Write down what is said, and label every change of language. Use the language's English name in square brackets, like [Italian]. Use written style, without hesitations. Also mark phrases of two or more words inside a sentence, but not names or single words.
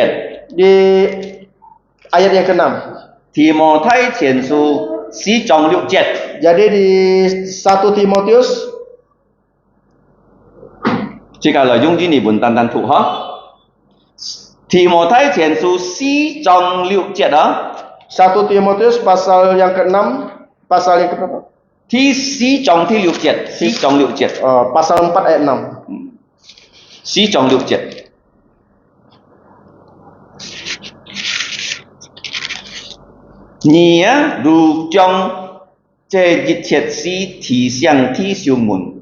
[Malay] di ayat yang ke-6. [Chinese] 提摩太前書4章6節。 [Malay] Jadi di 1 Timotius [Chinese] 這個內容你們單單讀哈。提摩太前書4章6節啊， [Malay] 1 Timotius pasal yang ke-6 pasal yang ke-berapa? [Chinese] 第4章第6節，4章6節， [Malay] Pasal 4 ayat 6. [Chinese] 4 章6節。你啊，如將這一切事提醒弟兄們，